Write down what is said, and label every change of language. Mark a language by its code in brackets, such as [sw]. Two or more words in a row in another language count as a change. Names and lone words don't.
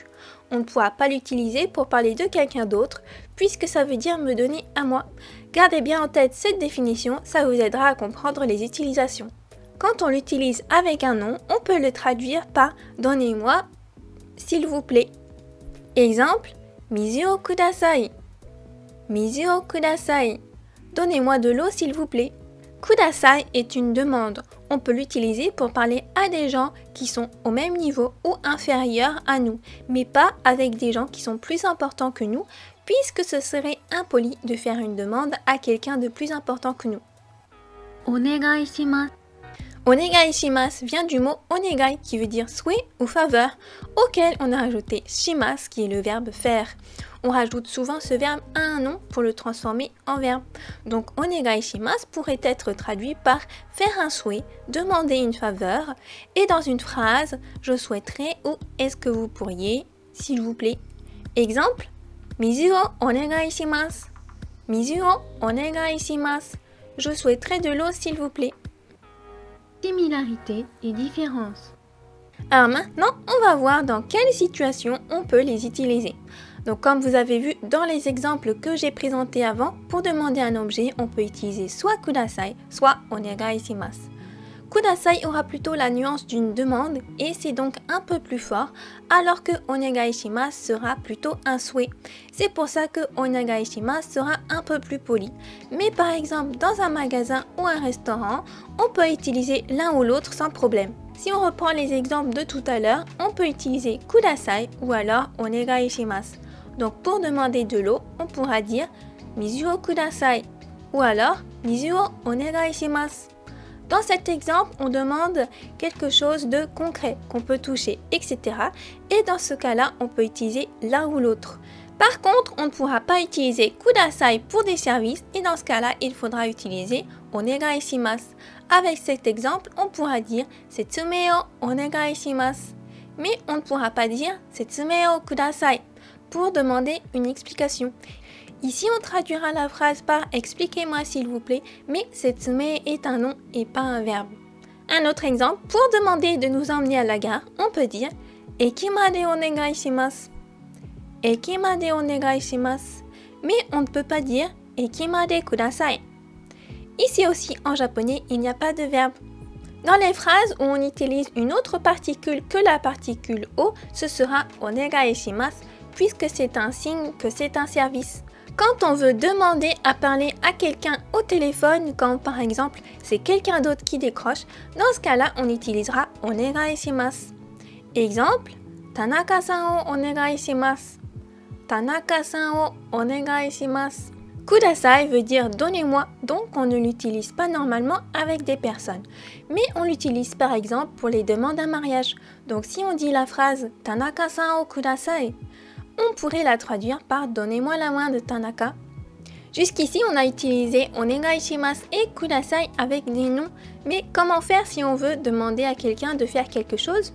[fr] On ne pourra pas l'utiliser pour parler de quelqu'un d'autre, puisque ça veut dire me donner à moi. Gardez bien en tête cette définition, ça vous aidera à comprendre les utilisations. Quand on l'utilise avec un nom, on peut le traduire par « donnez-moi, s'il vous plaît ». [ja] Exemple, « 水をください ». 水をください. [fr] Donnez-moi de l'eau, s'il vous plaît. Kudasai est une demande. On peut l'utiliser pour parler à des gens qui sont au même niveau ou inférieurs à nous, mais pas avec des gens qui sont plus importants que nous, puisque ce serait impoli de faire une demande à quelqu'un de plus important que nous. [ja] お願いします. お願いします [fr] vient du mot onegai qui veut dire souhait ou faveur, auquel on a ajouté shimasu qui est le verbe faire. On rajoute souvent ce verbe à un nom pour le transformer en verbe. Donc [ja] お願いします [fr] pourrait être traduit par faire un souhait, demander une faveur, et dans une phrase, je souhaiterais ou est-ce que vous pourriez, s'il vous plaît. Exemple, [ja] 水をお願いします. 水をお願いします. [fr] Je souhaiterais de l'eau, s'il vous plaît. Similarité et différence. Alors maintenant, on va voir dans quelle situation on peut les utiliser. Donc comme vous avez vu dans les exemples que j'ai présentés avant, pour demander un objet, on peut utiliser soit kudasai, soit [ja] お願いします. [fr] Kudasai aura plutôt la nuance d'une demande et c'est donc un peu plus fort, alors que [ja] お願いします [fr] sera plutôt un souhait. C'est pour ça que [ja] お願いします [fr] sera un peu plus poli. Mais par exemple, dans un magasin ou un restaurant, on peut utiliser l'un ou l'autre sans problème. Si on reprend les exemples de tout à l'heure, on peut utiliser kudasai ou alors [ja] お願いします. [fr] Donc pour demander de l'eau, on pourra dire [ja] 水をください [fr] ou alors [ja] 水をお願いします. [fr] Dans cet exemple, on demande quelque chose de concret qu'on peut toucher, etc. Et dans ce cas-là, on peut utiliser l'un ou l'autre. Par contre, on ne pourra pas utiliser kudasai pour des services et dans ce cas-là, il faudra utiliser [ja] お願いします. [fr] Avec cet exemple, on pourra dire [ja] 説明をお願いします. [fr] Mais on ne pourra pas dire [ja] 説明をください [fr] pour demander une explication. Ici, on traduira la phrase par « expliquez-moi s'il vous plaît », mais setsume est un nom et pas un verbe. Un autre exemple, pour demander de nous emmener à la gare, on peut dire « [ja] 駅までお願いします ». 駅までお願いします. [fr] Mais on ne peut pas dire « [ja] 駅までください ». [fr] Ici aussi, en japonais, il n'y a pas de verbe. Dans les phrases où on utilise une autre particule que la particule o, ce sera « [ja] お願いします [fr] » puisque c'est un signe que c'est un service. Quand on veut demander à parler à quelqu'un au téléphone, quand par exemple c'est quelqu'un d'autre qui décroche, dans ce cas-là, on utilisera [ja] お願いします. Exemple, 田中さんをお願いします. 田中さんをお願いします. [fr] Kudasai veut dire donnez-moi, donc on ne l'utilise pas normalement avec des personnes. Mais on l'utilise par exemple pour les demandes en mariage. Donc si on dit la phrase [ja] 田中さんをください, [fr] on pourrait la traduire par « donnez-moi la main de Tanaka ». Jusqu'ici, on a utilisé « [ja] お願いします [fr] » et « kudasai » avec des noms, mais comment faire si on veut demander à quelqu'un de faire quelque chose?